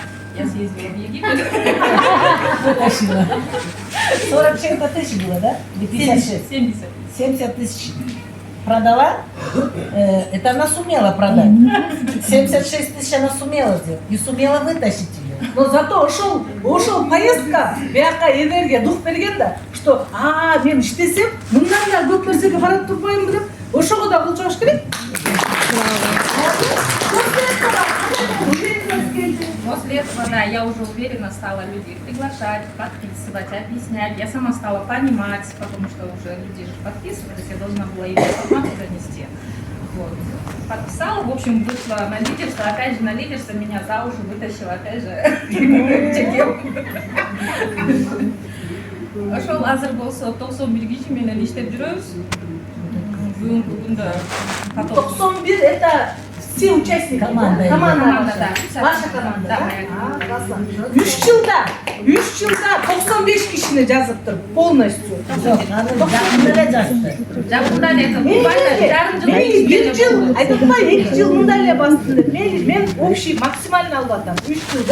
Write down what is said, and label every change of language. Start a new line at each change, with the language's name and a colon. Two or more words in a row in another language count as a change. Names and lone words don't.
Russian: Я съездила в Египет. 40 чем-то тысяч было, да? Или 56? 70. 70 тысяч продала. Это она сумела продать. 76 тысяч она сумела сделать. И сумела вытащить ее. Но зато
Kyrgyz: ошол поездка бияка энергия дух берген да, что мен иштесем мындан да көп нерсеге барып турбайм деп ошого да кул чабыш керек.
Russian: После этого, да, я уже уверенно стала людей приглашать, подписывать, объяснять. Я сама стала понимать, потому что уже люди же подписывались, я должна была им информацию донести. Вот. Подписала, в общем, вышла на лидерство, опять же на лидерство меня за уши вытащила, опять же, чекел.
Kyrgyz: Ошол азыр болсо 91 киши менен иштеп жүрөбүз. Бүгүнкү күндө
Russian: 91 это все участники. Команда. Команда, да. Ваша команда, да? Да.
Kyrgyz: 3 жылда 95 кишини жазыптыр полностью. Жақында да жазды. Жакында эле буквально жарым жыл Бир жыл, айтпай 2 жыл мындай эле бастым деп. Мен общий максимально алып атам. 3 жылда.